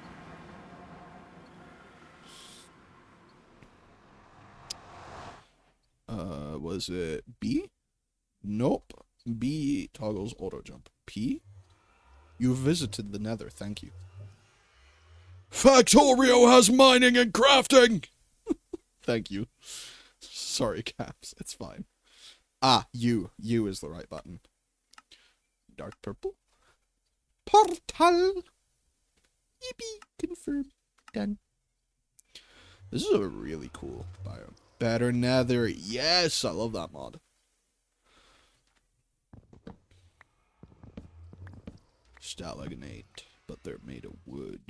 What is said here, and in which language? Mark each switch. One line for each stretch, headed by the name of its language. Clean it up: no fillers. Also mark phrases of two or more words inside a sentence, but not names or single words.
English: Was it B? Nope. B toggles auto jump. P? You visited the Nether, thank you. Factorio has mining and crafting! Thank you. Sorry, Caps, it's fine. Ah, U. U is the right button. Dark purple. Portal! Yippee! Confirm. Done. This is a really cool biome. Better Nether. Yes, I love that mod. Stalagonate, but they're made of wood.